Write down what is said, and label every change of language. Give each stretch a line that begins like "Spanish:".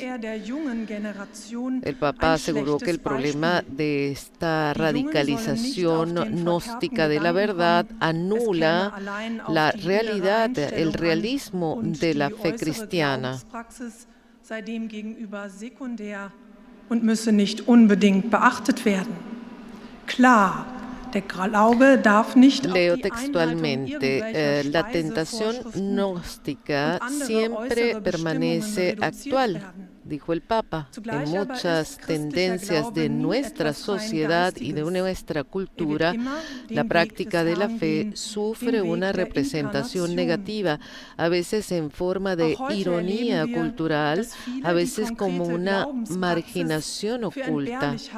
Spanish: El Papa aseguró que el problema de esta radicalización gnóstica de la verdad anula la realidad, el realismo de la fe cristiana.
German: Sei demgegenüber sekundär und müsse nicht unbedingt beachtet werden. Klar, der Glaube darf nicht
Spanish: Leo textualmente, la tentación gnóstica siempre permanece actual, dijo el Papa. En muchas tendencias de nuestra sociedad y de nuestra cultura, la práctica de la fe sufre una representación negativa, a veces en forma de ironía cultural, a veces como una marginación oculta.